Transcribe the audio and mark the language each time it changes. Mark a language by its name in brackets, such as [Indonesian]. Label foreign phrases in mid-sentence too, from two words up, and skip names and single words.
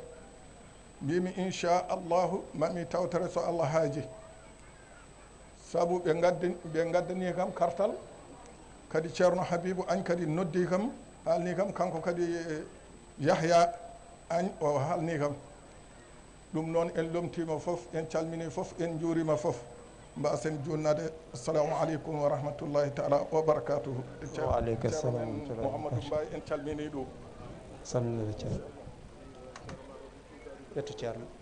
[Fula] mbimi inchallahu mami tawtore so Allah haaji saabu ɓe gaddani kam kartal kadi ceerno Habibou Agne kadi noddi kam haalni kam kanko kadi Yahya Agne o haalni kam ɗum noon en lomtima fof en calmini fof en juurima fof mbasen junnade. [Arabic] السلام عليكم ورحمة الله تعالى وبركاته. وعليكم السلام [Fula] Mouhamadou Mbaye en calmini ɗum salminade ceerno yetto ceerno